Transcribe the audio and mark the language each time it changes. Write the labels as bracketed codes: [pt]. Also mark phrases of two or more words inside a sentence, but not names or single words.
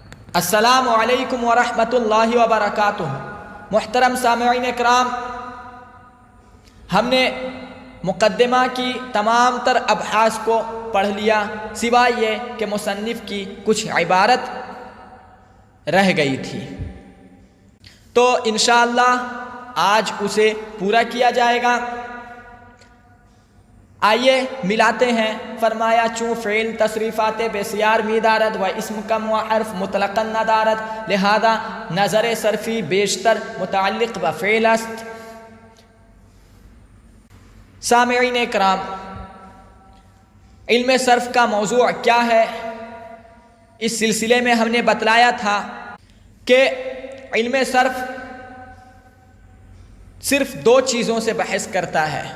[ar] السلام علیکم ورحمۃ اللہ وبرکاتہ۔ [ur] محترم سامعین اکرام، ہم نے مقدمہ کی تمام تر ابحاث کو پڑھ لیا، سوائے یہ کہ مصنف کی کچھ عبارت رہ گئی تھی، تو انشاءاللہ آج اسے پورا کیا جائے گا۔ آئیے ملاتے ہیں۔ [fa] فرمایا چوں فعل تصریفات بسیار می دارد و اسم کم و حرف مطلقاً ندارد، لہذا نظر صرفی بیشتر متعلق بفعل است۔ [ur] سامعین اکرام، علم صرف کا موضوع کیا ہے؟ اس سلسلے میں ہم نے بتلایا تھا کہ علم صرف صرف دو چیزوں سے بحث کرتا ہے۔